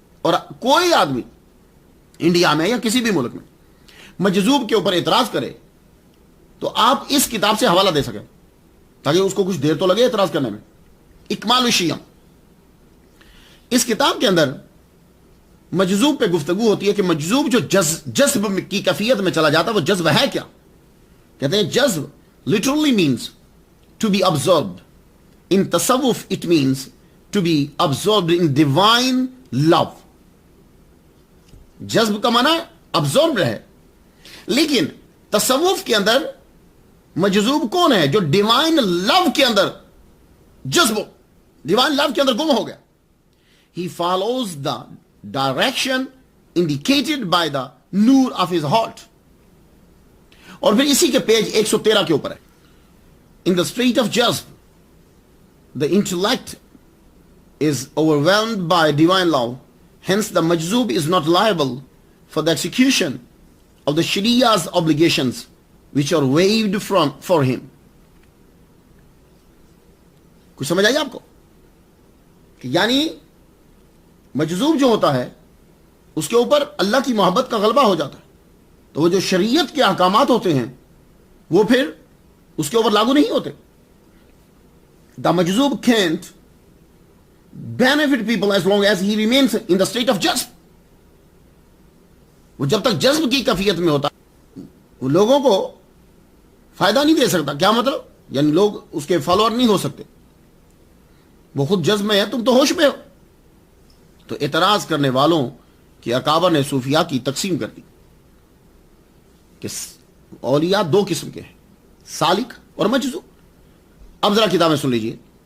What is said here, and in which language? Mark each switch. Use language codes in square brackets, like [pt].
[ur] اور کوئی آدمی انڈیا میں یا کسی بھی ملک میں مجذوب کے اوپر اعتراض کرے تو آپ اس کتاب سے حوالہ دے سکیں تاکہ اس کو کچھ دیر تو لگے اعتراض کرنے میں. اکمال الشیم, اس کتاب کے اندر مجذوب پہ گفتگو ہوتی ہے کہ مجذوب جو جذب کی کیفیت میں چلا جاتا ہے وہ جذب ہے کیا. کہتے ہیں [en] جذب literally means to be absorbed. In tasawwuf it means to be absorbed in divine love. [ur] جذب کا معنی absorbed ہے, لیکن تصوف کے اندر مجذوب کون ہے؟ جو ڈیوائن لو کے اندر جذب, ڈیوائن لو کے اندر گم ہو گیا. [en] He follows the direction indicated by the nur of his heart. [ur] اور پھر اسی کے پیج 113 کے اوپر ہے, [en] in the state of jazb the intellect is overwhelmed by divine love, hence the majzub is not liable for the execution of the sharia's obligations which are waived for him. [ur] کچھ سمجھ آئی آپ کو کہ یعنی مجذوب جو ہوتا ہے اس کے اوپر اللہ کی محبت کا غلبہ ہو جاتا ہے, تو وہ جو شریعت کے احکامات ہوتے ہیں وہ پھر اس کے اوپر لاگو نہیں ہوتے. [en] The majzub can't benefit people as long as he remains in the state of jazb. [ur] وہ جب تک جذب کی کیفیت میں ہوتا وہ لوگوں کو فائدہ نہیں دے سکتا. کیا مطلب؟ یعنی لوگ اس کے فالوور نہیں ہو سکتے. وہ خود جذب میں ہے, تم تو ہوش میں ہو. تو اعتراض کرنے والوں کی اکابر نے صوفیاء کی تقسیم کر دی کہ اولیاء دو قسم کے ہیں, سالک اور مجذوب. اب ذرا کتابیں سن لیجئے.